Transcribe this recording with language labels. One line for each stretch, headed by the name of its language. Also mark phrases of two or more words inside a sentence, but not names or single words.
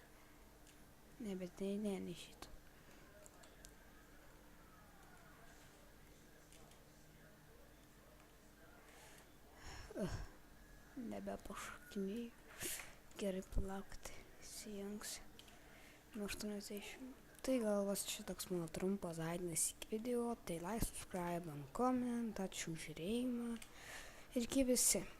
Lithuanian: Ne, bet ne šitą. Nebepašokinėjau. Gerai, palaukti. Įsijungsiu. Nuo 80. Tai gal vas šitoks mano trumpas gaidinis video.
English: Tai like, subscribe, comment.
Lithuanian: Ačiū už žiūrėjimą. Ir iki visi.